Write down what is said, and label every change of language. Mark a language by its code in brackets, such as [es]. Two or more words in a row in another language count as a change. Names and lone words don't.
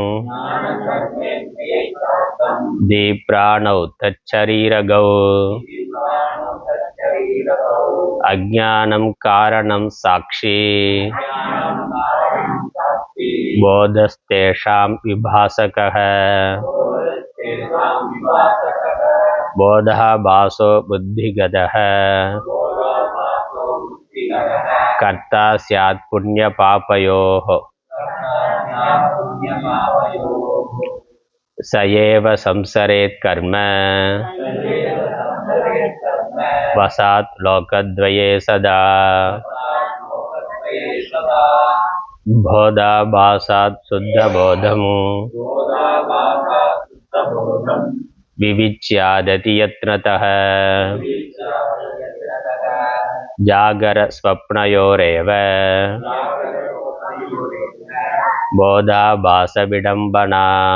[sa] धीप्राणौ तच्छरीरकौ अज्ञानं कारणं साक्षी बोधस्तेषां विभासकः बोधः भासो बुद्धिगतः कर्ता स्यात् पुण्य पापयोः स एव संसरेत् कर्म वसात् लोकद्वये सदा बोधाभासात् शुद्धबोधम् विविच्यादति यत्नतः जागरस्वप्नयोरेव बोधाभासविडम्बना